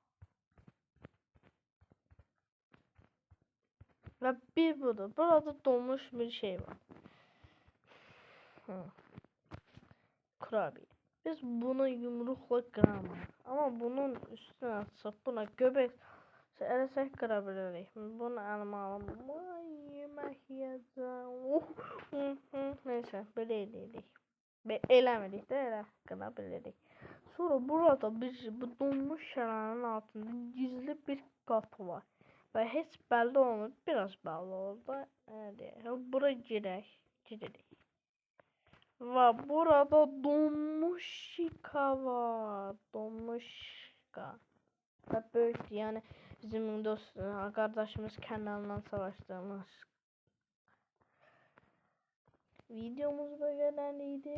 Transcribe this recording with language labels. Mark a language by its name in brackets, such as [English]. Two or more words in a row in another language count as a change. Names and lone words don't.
[Turkish] Ve bir budur. Burada donmuş bir şey var. Kurabiye. Biz bunu yumrukla kıramayız. Ama bunun üstüne [Azerbaijani] atsaq buna göbek eləsək qıra bilərik. Bunu əlimə alım. Ay yemək yeyəcəm. Neyse belə eləyirik. Eləmirik də elə qıra bilərik. Sonra burada bu donmuş şəranın altında gizli bir qapı var. Və heç bəlli olmur. Biraz bəlli oldu. Bura girək. [Turkish] Ve burada Domuşika var. Domuşika. Ve böyüktü yani bizim dost kardeşimiz kanalından savaştığımız. Videomuz böyleydi.